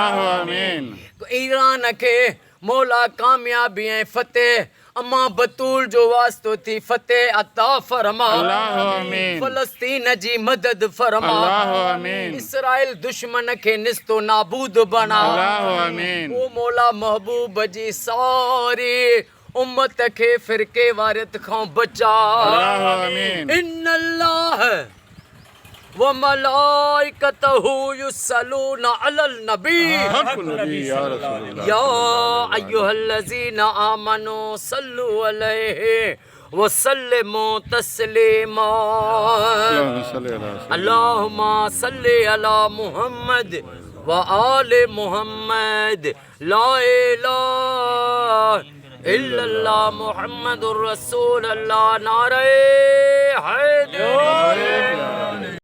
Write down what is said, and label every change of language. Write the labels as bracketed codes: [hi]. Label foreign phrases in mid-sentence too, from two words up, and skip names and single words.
[sd] ईरान के मौला कामयाबी ऐं फतेह अम्मा बतूल जो वास्तो थी फतेह अता फरमा। फलस्तीन जी मदद फरमा। इसराइल दुश्मन के निस्तो नाबूद बना। ओ मौला महबूब जी सारी उम्मत के फिरके वारियत खां बचा। [ar] إن الله وملائكته يصلون على النبي يا أيها الذين آمنوا صلوا عليه وسلموا تسليما. اللهم صل على محمد وآل محمد لا إله إلا الله محمد رسول الله [ur] نعرۂ حیدر.